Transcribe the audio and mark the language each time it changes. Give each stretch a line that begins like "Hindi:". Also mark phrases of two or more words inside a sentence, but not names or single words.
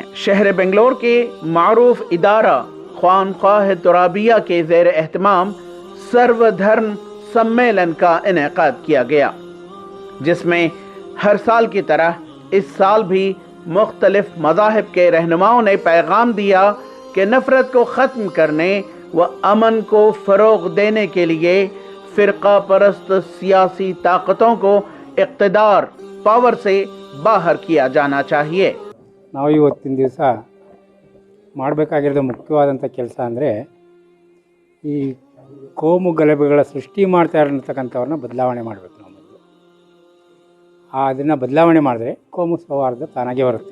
Hindi: शहर बेंगलोर के मारूफ इदारा खानकाह तुराबिया के ज़ेर एहतमाम सर्वधर्म सम्मेलन का इनेकाद किया गया, जिसमें हर साल की तरह इस साल भी मुख्तलिफ मज़ाहिब के रहनुमाओं ने पैगाम दिया कि नफ़रत को ख़त्म करने व अमन को फ़रोग़ देने के लिए फ़िरका परस्त सियासी ताकतों को इक़्तिदार पावर से बाहर किया जाना चाहिए।
Kannada: ನಾವು ಇವತ್ತಿನ ದಿವಸ ಮಾಡಬೇಕಾಗಿರೋದು ಮುಖ್ಯವಾದಂಥ ಕೆಲಸ ಅಂದರೆ ಈ ಕೋಮು ಗಲಭೆಗಳ ಸೃಷ್ಟಿ ಮಾಡ್ತಾ ಇರತಕ್ಕಂಥವ್ರನ್ನ ಬದಲಾವಣೆ ಮಾಡಬೇಕು. ನಾವು ಮೊದಲು ಅದನ್ನು ಬದಲಾವಣೆ ಮಾಡಿದ್ರೆ ಕೋಮು ಸೌಹಾರ್ದ ತಾನಾಗೆ ಬರುತ್ತೆ.